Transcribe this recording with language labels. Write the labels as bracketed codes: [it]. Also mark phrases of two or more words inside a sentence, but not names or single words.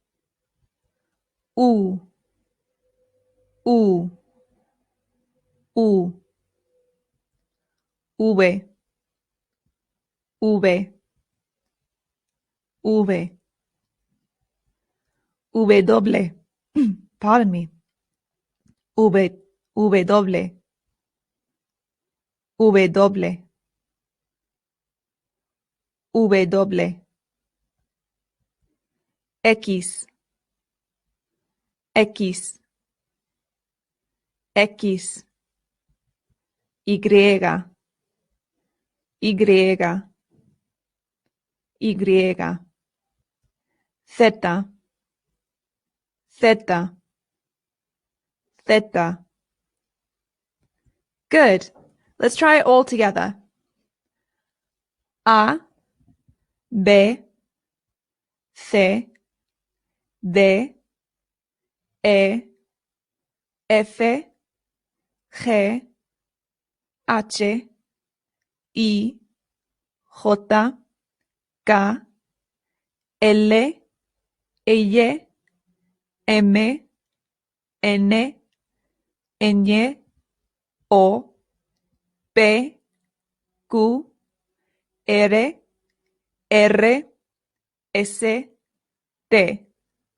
[en] U, U, U. V, V, V. W, pardon me. V, W, W, W. X, X, X. Y, Y, Y. Z, Z, Z. Good. Let's try it all together. A, B, C, D, E, F, G, H, I, J, K, L, Y, M, N, Ñ, O, P, Q, R, R, S, T.